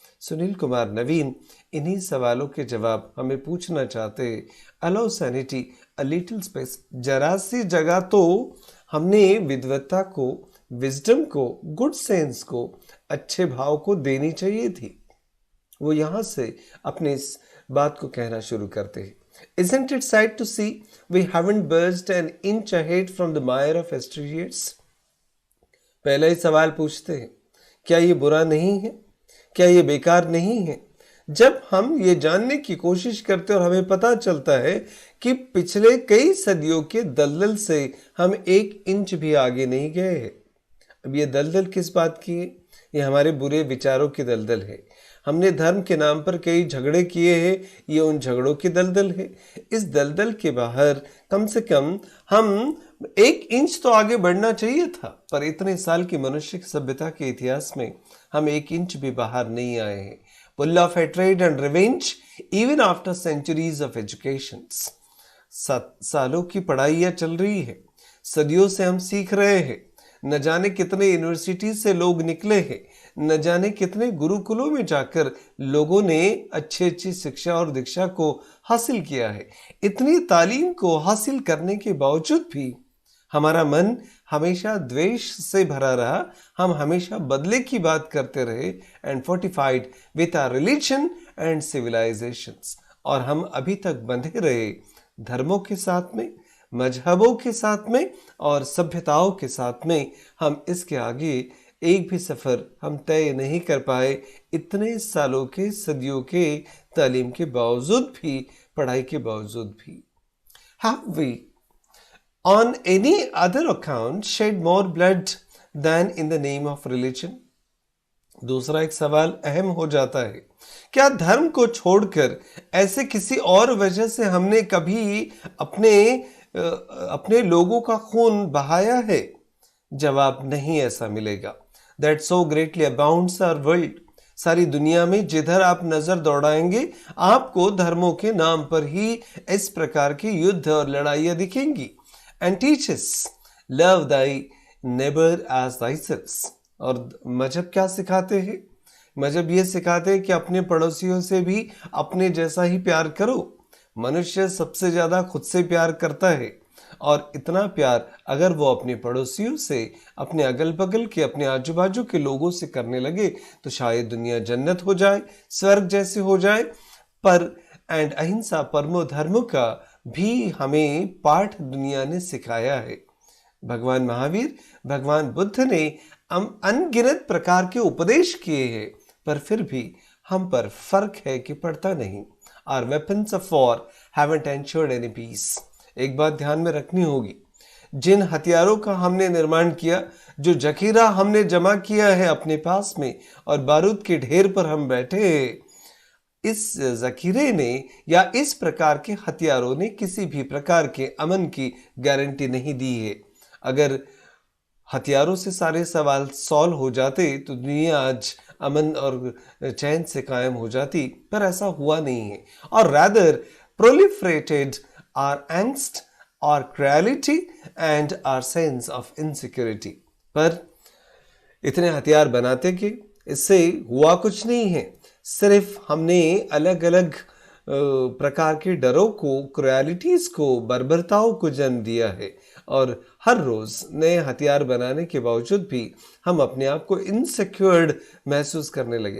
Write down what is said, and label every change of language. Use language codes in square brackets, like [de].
[hi] सुनील कुमार नवीन इन्हीं सवालों के जवाब हमें पूछना चाहते हैं। [en] allow sanity a little space, [hi] जरा सी जगह तो हमने विद्वत्ता को, विजडम को, गुड सेंस को, अच्छे भाव को देनी चाहिए थी। वो यहाँ से अपने इस बात को कहना शुरू करते हैं। [en] Isn't it sad to see we haven't budged an inch ahead from the mire of yesteryears? [hi] पहला ही सवाल पूछते हैं, क्या ये बुरा नहीं है? क्या ये बेकार नहीं है? जब हम ये जानने की कोशिश करते और हमें पता चलता है कि पिछले कई सदियों के दलदल से हम 1 इंच भी आगे नहीं गए हैं। अब ये दलदल किस बात की है? ये हमारे बुरे विचारों की दलदल है। हमने धर्म के नाम पर कई झगड़े किए हैं, ये उन झगड़ों की दलदल है। इस दलदल के बाहर कम से कम हम 1 इंच तो आगे बढ़ना चाहिए था, पर इतने साल की मनुष्य सभ्यता के इतिहास में हम 1 इंच भी बाहर नहीं आए हैं। [en] Full of hatred and revenge even after centuries of education. [hi] सालों की पढ़ाइयाँ चल रही है, सदियों से हम सीख रहे हैं, न जाने कितने यूनिवर्सिटी से लोग निकले हैं, न जाने कितने गुरुकुलों में जाकर लोगों ने अच्छी अच्छी शिक्षा और दीक्षा को हासिल किया है। इतनी तालीम को हासिल करने के बावजूद भी हमारा मन हमेशा द्वेष से भरा रहा, हम हमेशा बदले की बात करते रहे, [en] and fortified with our religion and civilisations, [hi] और हम अभी तक बंधे रहे धर्मों के साथ में, मजहबों के साथ में और सभ्यताओं के साथ में। हम इसके आगे एक भी सफर हम तय नहीं कर पाए, इतने सालों के, सदियों के तालीम के बावजूद भी, पढ़ाई के बावजूद भी। [en] Have we on any other account shed more blood than in the name of religion? [hi] दूसरा एक सवाल अहम हो जाता है, क्या धर्म को छोड़कर ऐसे किसी और वजह से हमने कभी अपने लोगों का खून बहाया है? जवाब नहीं ऐसा मिलेगा। [en] That so greatly abounds our world. [hi] सारी दुनिया में जिधर आप नजर दौड़ाएंगे आपको धर्मों के नाम पर ही इस प्रकार के युद्ध और लड़ाइयाँ दिखेंगी। [en] And teaches love thy neighbor as thyself. [hi] और मजहब क्या सिखाते हैं? मजहब ये सिखाते हैं कि अपने पड़ोसियों से भी अपने जैसा ही प्यार करो। मनुष्य सबसे ज्यादा खुद से प्यार करता है, और इतना प्यार अगर वो अपने पड़ोसियों से, अपने अगल बगल के, अपने आजू बाजू के लोगों से करने लगे तो शायद दुनिया जन्नत हो जाए, स्वर्ग जैसे हो जाए। पर एंड अहिंसा परमो धर्म का भी हमें पाठ दुनिया ने सिखाया है। भगवान महावीर, भगवान बुद्ध ने अनगिनत प्रकार के उपदेश किए हैं, पर फिर भी हम पर फर्क है कि पड़ता नहीं। [en] Our weapons of war haven't ensured any peace. [hi] एक बात ध्यान में रखनी होगी, जिन हथियारों का हमने निर्माण किया, जो जखीरा हमने जमा किया है अपने पास में और बारूद के ढेर पर हम बैठे हैं, इस जखीरे ने या इस प्रकार के हथियारों ने किसी भी प्रकार के अमन की गारंटी नहीं दी है। अगर हथियारों से सारे सवाल सॉल्व हो जाते तो दुनिया आज अमन और चैन से कायम हो जाती, पर ऐसा हुआ नहीं है। [en] और rather proliferated our angst, our cruelty and our sense of insecurity. [hi] पर इतने हथियार बनाते कि इससे हुआ कुछ नहीं है, सिर्फ हमने अलग अलग प्रकार के डरों को, क्रुएलिटीज को, बर्बरताओं को जन्म दिया है। और हर रोज नए हथियार बनाने के बावजूद भी हम अपने आप को इनसिक्योर्ड महसूस करने लगे।